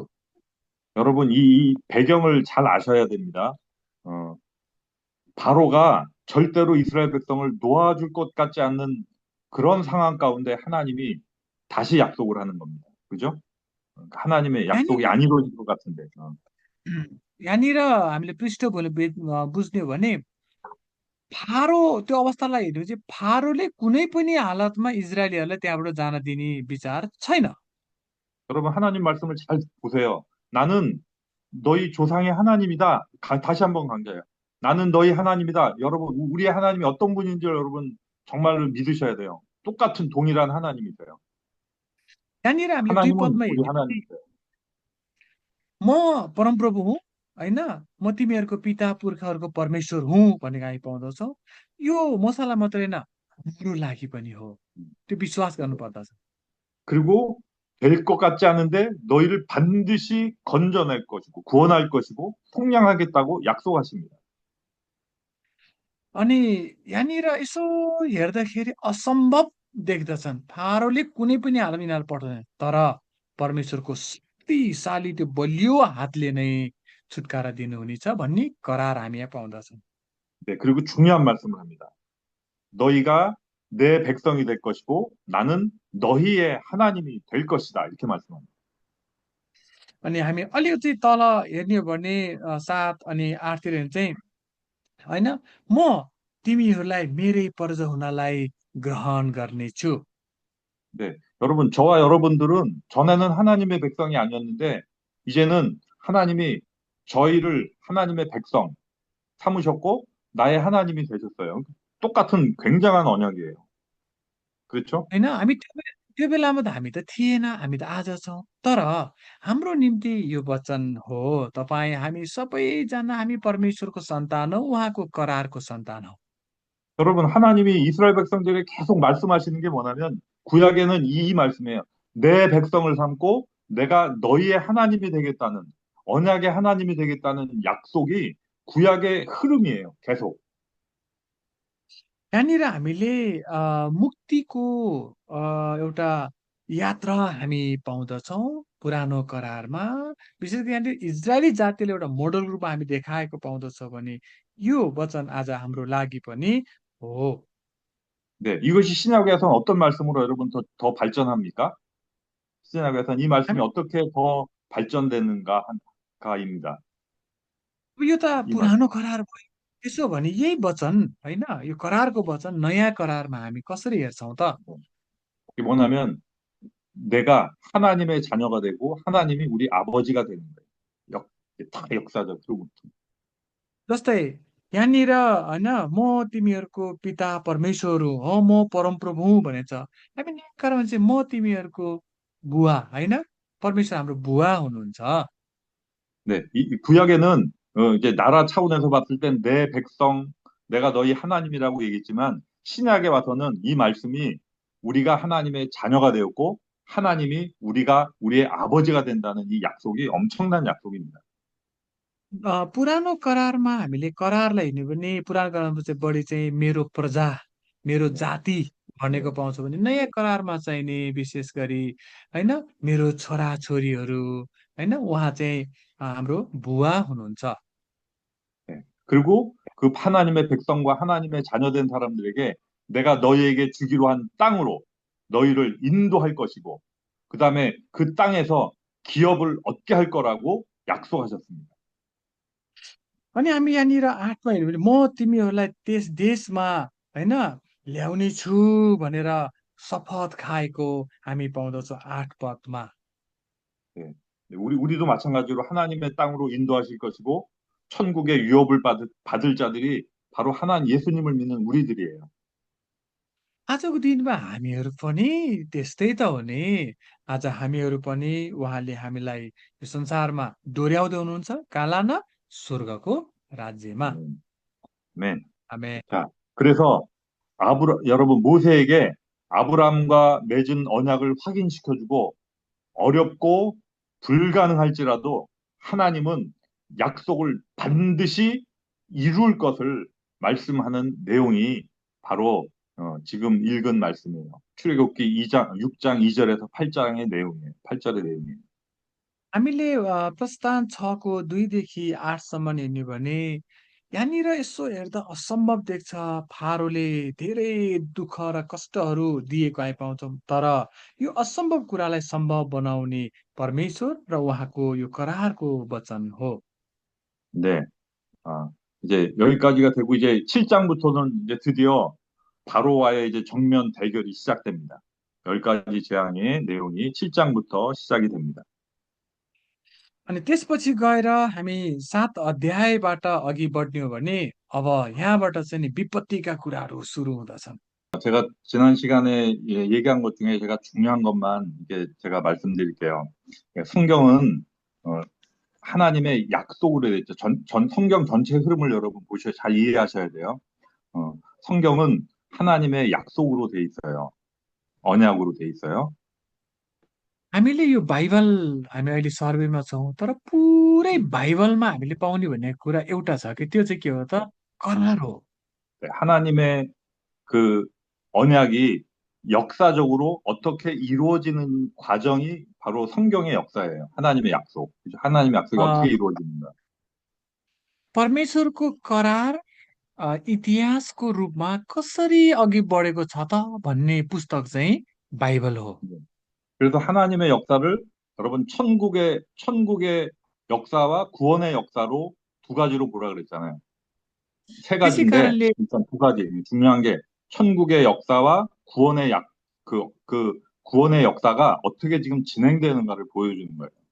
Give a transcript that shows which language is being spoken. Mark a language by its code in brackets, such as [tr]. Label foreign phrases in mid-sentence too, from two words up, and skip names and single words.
[ko] 여러분, 이 배경을 잘 아셔야 됩니다. 어, 바로가 절대로 이스라엘 백성을 놓아줄 것 같지 않는 그런 상황 가운데 하나님이 다시 약속을 하는 겁니다. 그죠? 하나님의 약속이 [ne] यहाँनिर [ko] 안 이루어질 것 같은데. [ne] यहाँनिर हामीले पृष्ठभूमि बुझ्ने हो भने फारो त्यो अवस्थालाई हेऱ्यो चाहिँ फारोले कुनै पनि हालतमा इजरायलीहरूलाई त्यहाँबाट जान दिने विचार छैन। [ko] 여러분, 하나님 말씀을 잘 보세요. 나는 너희 조상의 하나님이다. 다시 한번 강조해요. 나는 너희 하나님이다. 여러분, 우리의 하나님이 어떤 분인지 여러분 정말로 믿으셔야 돼요. 똑같은 동일한 하나님이세요. [ne] यहाँनिर हामीले दुई [ko] 하나님은 [ne] पदमा [ko] 우리 [ne] हेर्ने हो कि [ko] 하나님이세요. [ne] म परमप्रभु हुँ, होइन, म तिमीहरूको पिता पुर्खाहरूको परमेश्वर हुँ भनेको हामी पाउँदछौँ। यो मसाला मात्रै होइन, हाम्रो लागि पनि हो। त्यो विश्वास गर्नुपर्दछ। [ko] 그리고 될 것 같지 않은데 너희를 반드시 건져낼 것이고 구원할 것이고 속량하겠다고 약속하십니다. [ne] अनि यहाँनिर यसो हेर्दाखेरि असम्भव देख्दछन्। फारोले कुनै पनि हालतमा यिनीहरूलाई पठाउँदैन। तर परमेश्वरको शक्तिशाली त्यो बलियो हातले नै छुटकारा दिनुहुनेछ भन्ने करार हामी यहाँ पाउँदछौँ। [ko] 네, 그리고 중요한 말씀을 합니다. 너희가 내 백성이 될 것이고 나는 너희의 하나님이 될 것이다. 이렇게 말씀합니다. [ne] अनि हामी अलिकति तल हेर्ने हो भने 7 अनि 8तिर हेर्ने चाहिँ होइन, म तिमीहरूलाई मेरै प्रजा हुनलाई ग्रहण गर्नेछु। [ko] 네, 여러분, 저와 여러분들은 전에는 하나님의 백성이 아니었는데, 이제는 하나님이 저희를 하나님의 백성 삼으셨고, 나의 하나님이 되셨어요. 똑같은 굉장한 언약이에요. 그렇죠? [ne] होइन, हामी त्यो बेलामा त हामी त थिएन, हामी त आज छौँ। तर हाम्रो निम्ति यो वचन हो, तपाईँ हामी सबैजना हामी परमेश्वरको सन्तान हौ, उहाँको करारको सन्तान हौ। [ko] 여러분, 하나님이 이스라엘 백성들에게 계속 말씀하시는 게 뭐냐면, 구약에는 이 말씀이에요. 내 백성을 삼고 내가 너희의 하나님이 되겠다는, 언약의 하나님이 되겠다는 약속이 구약의 흐름이에요. 계속. [ne] यहाँनिर हामीले मुक्तिको एउटा यात्रा हामी पाउँदछौँ पुरानो करारमा। विशेष गरी यहाँनिर इजरायली जातिले एउटा मोडल रूपमा हामी देखाएको पाउँदछौँ भने यो वचन आज हाम्रो लागि पनि हो। [ko] 네, 이것이 신약에서는 어떤 말씀으로 여러분 더 발전합니까? 신약에서는 이 말씀이 [ne] हामी [ko] 어떻게 더 발전되는가입니다. [ne] यो त [ko] 이 말씀. [ne] पुरानो करार भयो। त्यसो भने यही वचन होइन, यो करारको वचन नयाँ करारमा हामी कसरी हेर्छौँ त? [ko] 이게 뭐냐면 내가 하나님의 자녀가 되고 하나님이 우리 아버지가 되는 거예요. 다 역사적 흐름. [ne] जस्तै यहाँनिर होइन, म तिमीहरूको पिता परमेश्वर हुँ, हो म परमप्रभु हुँ भनेछ। हामी नयाँ करारमा चाहिँ म तिमीहरूको बुवा होइन, परमेश्वर हाम्रो बुवा हुनुहुन्छ। [ko] 네, 이 구약에는 이제 나라 차원에서 봤을 땐 내 백성, 내가 너희 하나님이라고 얘기했지만 신약에 와서는 이 말씀이 우리가 하나님의 자녀가 되었고 하나님이 우리가 우리의 아버지가 된다는 이 약속이 엄청난 약속입니다. [ne] पुरानो करारमा हामीले करारलाई हेर्ने भने पुरानो करारमा चाहिँ बढी चाहिँ मेरो प्रजा, मेरो [ko] 네, [ne] जाति [ko] 네, [ne] भनेको पाउँछौँ भने नयाँ करारमा चाहिँ नि विशेष गरी होइन मेरो छोरा छोरीहरू होइन उहाँ चाहिँ हाम्रो बुवा हुनुहुन्छ। [ko] 네. 그리고 그 하나님의 백성과 하나님의 자녀된 사람들에게 내가 너희에게 주기로 한 땅으로 너희를 인도할 것이고 그 다음에 그 땅에서 기업을 얻게 할 거라고 약속하셨습니다. [ne] अनि हामी यहाँनिर 8मा हेर्यो भने म तिमीहरूलाई त्यस देशमा होइन ल्याउने छु भनेर शपथ खाएको हामी पाउँदछौँ 8 पदमा। [ko] 네. 네, 우리도 마찬가지로 하나님의 땅으로 인도하실 것이고, 천국의 유업을 받을 자들이 바로 하나님 예수님을 믿는 우리들이에요. [ne] आजको दिनमा हामीहरू पनि त्यस्तै त हो नि। आज हामीहरू पनि उहाँले हामीलाई यो संसारमा डोर्याउँदै हुनुहुन्छ कहाँ लान? स्वर्गको राज्यमा। [ko] 아멘. [ne] आमेन। [ko] 자, 그래서 여러분, 모세에게 아브라함과 맺은 언약을 확인시켜주고, 어렵고 불가능할지라도 하나님은 약속을 반드시 이룰 것을 말씀하는 내용이 바로 지금 읽은 말씀이에요. 출애굽기 2장, 6장 2절에서 8장의 내용이에요. 8절의 내용이에요. [ne] हामीले प्रस्थान 6को 2देखि 8सम्म हेर्ने भने यहाँनिर यसो हेर्दा असम्भव देख्छ। फारोले धेरै दुःख र कष्टहरू दिएको हामी पाउँछौँ। तर यो असम्भव कुरालाई सम्भव बनाउने परमेश्वर र उहाँको यो करारको वचन हो। [ko] 네, 아, 이제 여기까지가 되고 이제 7장부터는 이제 드디어 바로와의 이제 정면 대결이 시작됩니다. 10가지 재앙의 내용이 7장부터 시작이 됩니다. [ne] अनि त्यसपछि गएर हामी 7 अध्यायबाट अघि बढ्ने हो भने अब यहाँबाट चाहिँ नि विपत्तिका कुराहरू सुरु हुँदछन्। [ko] 제가 지난 시간에 얘기한 것 중에 제가 중요한 것만 이게 제가 말씀드릴게요. 성경은 어, 하나님의 약속으로 되어 있죠. 성경 전체 흐름을 여러분 보셔 잘 이해하셔야 돼요. 성경은 하나님의 약속으로 돼 있어요. 언약으로 돼 있어요. [ne] हामीले यो बाइबल हामी अहिले सर्वेमा छौँ, तर पुरै बाइबलमा हामीले पाउने भन्ने कुरा एउटा छ कि त्यो चाहिँ के हो त? करार हो। [ko] 네, 하나님의 그 언약이 역사적으로 어떻게 이루어지는 과정이 바로 성경의 역사예요. 하나님의 약속. 그죠? 하나님의 약속이 अ, 어떻게 이루어지는가. [ne] परमेश्वरको करार इतिहासको रूपमा कसरी अघि बढेको छ त भन्ने पुस्तक चाहिँ बाइबल हो। [ko] 네. 그래서 하나님의 역사를 여러분 천국의 역사와 구원의 역사로 두 가지로 보라 그랬잖아요. 세 [ne] त्यसै [ko] 가지인데 [ne] कारणले [ko] 일단 두 가지 중요한 게 천국의 역사와 구원의 역사가 어떻게 지금 진행되는가를 보여주는 거예요.